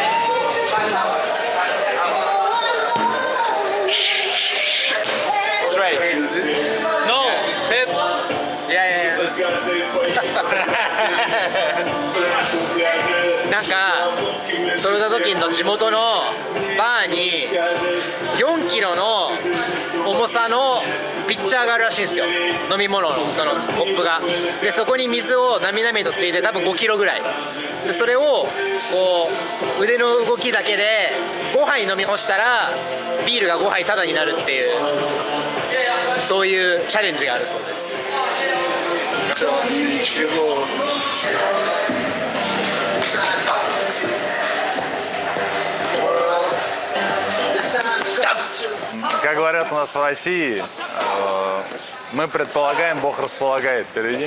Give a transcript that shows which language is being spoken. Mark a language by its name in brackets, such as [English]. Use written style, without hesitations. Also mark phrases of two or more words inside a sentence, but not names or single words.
[Japanese] なんかソルダトキンの地元のバーに4キロの重さのピッチャーがあるらしいんですよ、飲み物のそのコップが。でそこに水をなみなみとついて多分5キロぐらいで、それをこう腕の動きだけで5杯飲み干したらビールが5杯タダになるっていう、そういうチャレンジがあるそうです。 [Russian] Как говорят у нас в России, мы предполагаем, Бог располагает впереди.